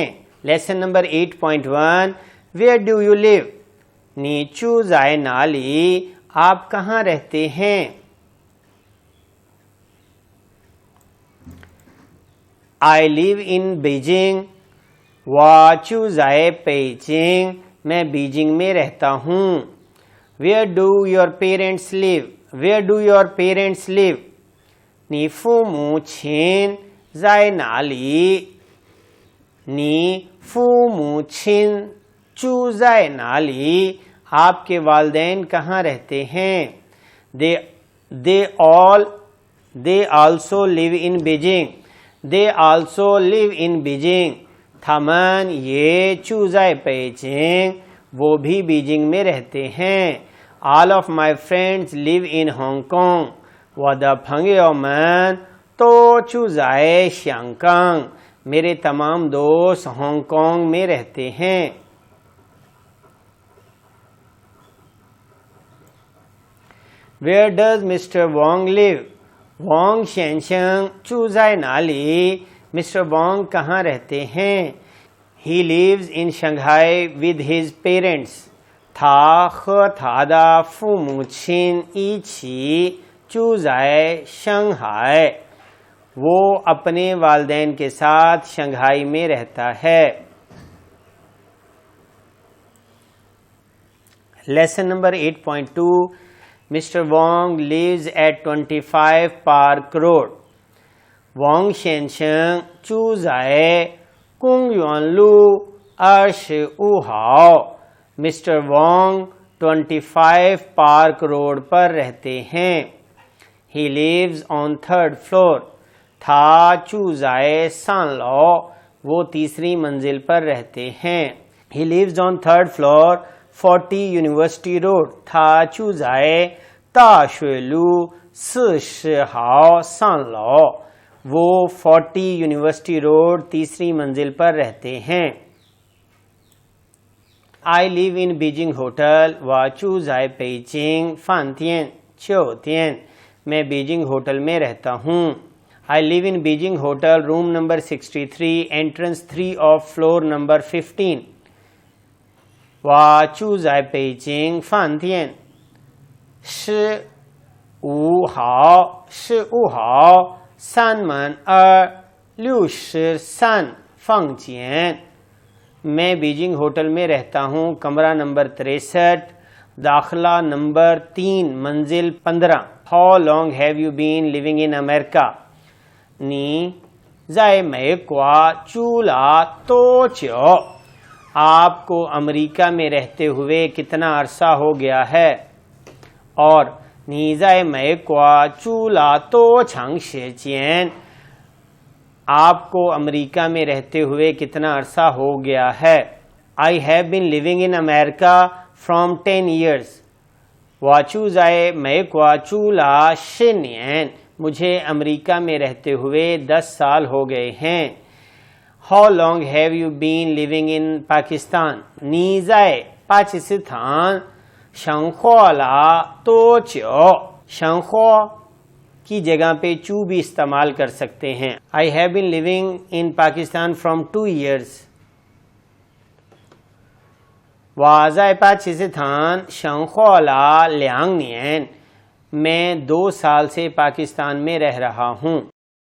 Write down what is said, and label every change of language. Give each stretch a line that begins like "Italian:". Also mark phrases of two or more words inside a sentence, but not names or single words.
English: Lesson number 8.1 where do you live?
Chinese: 你住在哪里,
Urdu: آپ کہاں رہتے ہیں؟
English: I live in Beijing.
Chinese: 我住在北京，
Urdu: میں بیجنگ میں رہتا ہوں۔
English: Where do your parents live? Where do your parents live?
Chinese: 你父母亲在哪里？你父母亲住在哪里？
Urdu: آپ کے والدین کہاں رہتے ہیں؟
English: They also live in Beijing. They also live in Beijing.
Chinese: 他们也住在北京，
Urdu: وہ بھی بیجنگ میں رہتے ہیں。
English: All of my friends live in Hong Kong.
Chinese: 我的朋友们都住在香港，
Urdu: میرے تمام دوست ہانگ کانگ میں رہتے ہیں۔
English: Where does Mr. Wong live?
Chinese: 王先生住在哪里？ Mr.
Urdu: Wong کہاں رہتے ہیں؟
English: He lives in Shanghai with his parents.
Chinese: 他和他的父母亲一起住在上海。
Urdu: وہ اپنے والدین کے ساتھ شنگھائی میں رہتا ہے۔
English: Lesson number 8.2 Mr. Wong lives at 25 Park Road.
Chinese: 王先生住在公园路25号。Mr.
Urdu: Wong 25 Park Road پر رہتے ہیں۔
English: He lives on 3rd floor.
Chinese: 他住在3 楼，
Urdu: وہ تیسری منزل پر رہتے ہیں۔
English: He lives on 3rd floor 40 University Road.
Chinese: 他住在大学路40号3 楼，
Urdu: وہ 40 University Road تیسری منزل پر رہتے ہیں۔
English: I live in Beijing Hotel.
Chinese: 我住在北京饭店酒店，
Urdu: میں بیجنگ ہوٹل میں رہتا ہوں۔
English: I live in Beijing Hotel room number 63 entrance 3 of floor number 15.
Chinese: 我住在北京饭店15号3门263房间，
Urdu: میں بیجنگ ہوٹل میں رہتا ہوں، کمرہ نمبر 63، داخلہ نمبر 3، منزل 15۔
English: How long have you been living in America?
Chinese: 你在美国住了多久？
Urdu: آپ کو امریکہ میں رہتے ہوئے کتنا عرصہ ہو گیا ہے؟ اور
Chinese: 你在美国住了多长时间？
Urdu: آپ کو امریکہ میں رہتے ہوئے کتنا عرصہ ہو گیا ہے؟
English: I have been living in America from 10 years.
Chinese: 我住在美国住了10 年，
Urdu: مجھے امریکہ میں رہتے ہوئے 10 سال ہو گئے ہیں۔
English: How long have you been living in Pakistan?
Chinese: 你在巴基斯坦生活了多久？
Urdu: 生活 کی جگہ پہ چو بھی استعمال کر سکتے ہیں۔
English: I have been living in Pakistan from 2 years.
Chinese: 我在巴基斯坦生活了2年，
Urdu: میں 2 سال سے پاکستان میں رہ رہا ہوں۔